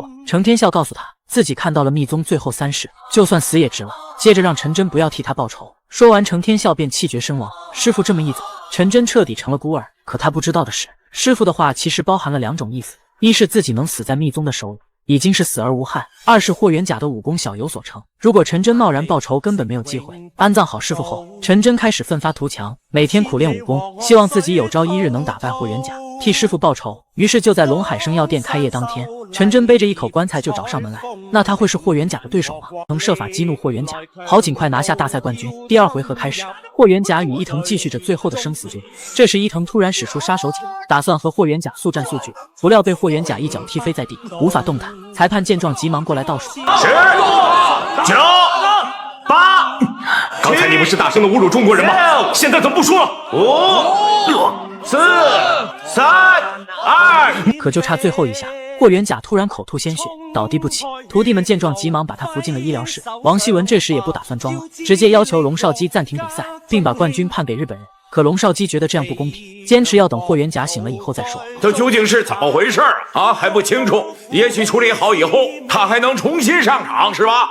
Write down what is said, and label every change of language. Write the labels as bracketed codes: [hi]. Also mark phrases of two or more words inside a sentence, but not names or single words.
[zh] 程天笑告訴他，自己看到了密宗最後3式，就算死也值了。接着讓陳真不要替他報仇。說完，程天笑便氣絕身亡。師傅這麼一走， 陳真徹底成了孤兒。可他不知道的是，師父的話其實包含了2種意思：一是自己能死在密宗的手裡，已經是死而無憾；二是霍元甲的武功小有所成。如果陳真貿然報仇，根本沒有機會。安葬好師父後，陳真開始奮發圖強，每天苦練武功，希望自己有朝一日能打敗霍元甲，替師父報仇。於是就在龍海生药店開業當天，陳真背着一口棺材就找上門來。那他会是霍元甲的对手嗎？能設法激怒霍元甲，好盡快拿下大賽冠軍。第2回合開始，霍元甲與伊藤繼續着最後的生死決。這時伊藤突然使出殺手鐧，打算和霍元甲速戰速決，不料被霍元甲一腳踢飛在地，無法動彈。裁判見狀急忙過來倒數：10、9、8。刚才你不是大声的侮辱中國人吗？现在怎么不说了？5、4、3、2。可就差最後一下，霍元甲突然口吐鮮血，倒地不起。徒弟們見狀急忙把他扶進了醫療室。王希文這時也不打算裝了，直接要求龍少基暫停比賽，並把冠軍判給日本人。可龍少基覺得這樣不公平，堅持要等霍元甲醒了以後再說。這究竟是怎麼回事啊？還不清楚。也許處理好以後，他還能重新上場，是吧？